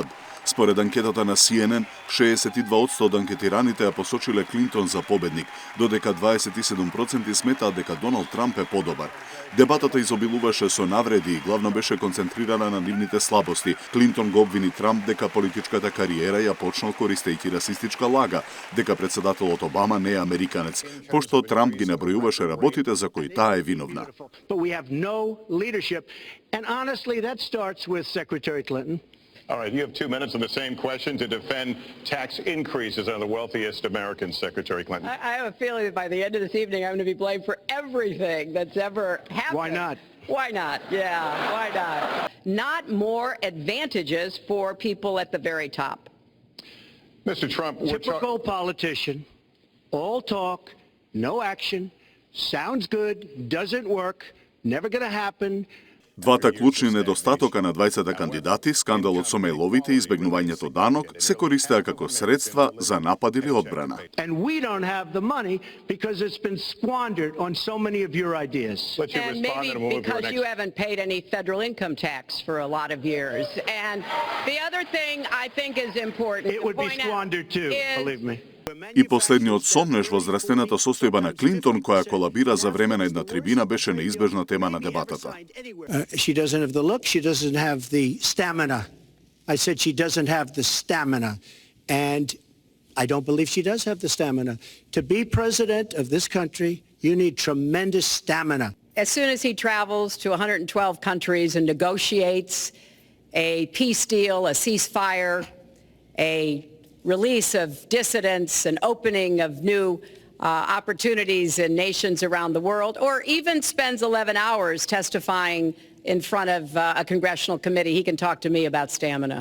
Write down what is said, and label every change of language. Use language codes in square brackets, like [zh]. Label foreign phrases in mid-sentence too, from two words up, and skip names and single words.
[mk] Според анкетата на CNN, 62% од анкетираните ја посочиле Клинтон за победник, додека 27% сметаат дека Доналд Трамп е подобар. Дебатата изобилуваше со навреди и главно беше концентрирана на нивните слабости. Клинтон го обвини Трамп дека политичката кариера ја почнал користејќи расистичка лага, дека председателот Обама не е американец, пошто Трамп ги набројуваше работите за кои таа е виновна. [en] But we have no leadership. And honestly, that starts with Secretary Clinton. All right, you have 2 minutes on the same question to defend tax increases on the wealthiest Americans, Secretary Clinton. I have a feeling that by the end of this evening, I'm going to be blamed for everything that's ever happened. Why not? Why not? Yeah, why not? Not more advantages for people at the very top. Mr. Trump, Typical politician, all talk, no action, sounds good, doesn't work, never going to happen. [mk] Двата клучни недостатока на двајцата кандидати, скандалот со мејловите и избегнувањето данок, се користеа како средства за напад или одбрана. [en] And we don't have the money because it's been squandered on so many of your ideas. And maybe because you haven't paid any federal income tax for a lot of years. And the other thing I think is important It would be squandered too, believe me. [mk] И последниот сомнеш во здравствената состојба на Клинтон, која колабира за време на една трибина, беше неизбежна тема на дебатата. [en] She doesn't have the look, she doesn't have the stamina. I said she doesn't have the stamina. And I don't believe she does have the stamina. To be president of this country, you need tremendous stamina. As soon as he travels to 112 countries and negotiates a peace deal, a ceasefire, a release of dissidents, an opening of new opportunities in nations around the world, or even spends 11 hours testifying in front of a congressional committee, he can talk to me about stamina.